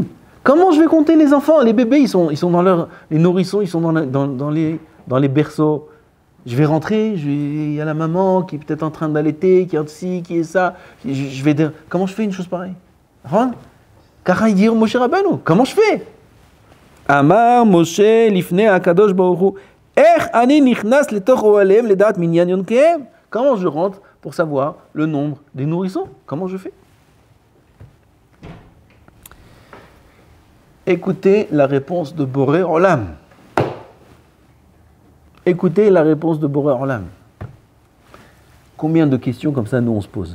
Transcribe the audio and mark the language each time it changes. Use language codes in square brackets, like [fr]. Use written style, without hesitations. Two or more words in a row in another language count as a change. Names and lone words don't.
[fr] Comment je vais compter les enfants? Les bébés, ils sont dans les nourrissons, ils sont dans les berceaux. Je vais rentrer, il y a la maman qui est peut-être en train d'allaiter, qui est ci, qui est ça. Je vais dire, comment je fais une chose pareille? Moshe Rabbeinu, comment je fais? [he] אמר משה לפני הקדוש ברוך הוא, איך אני נכנס לתוך אהלם לדעת מנין יונקיהם. [fr] Comment je rentre pour savoir le nombre des nourrissons? Comment je fais? Écoutez la réponse de Boré Olam. Écoutez la réponse de Boré Olam. Combien de questions comme ça nous on se pose?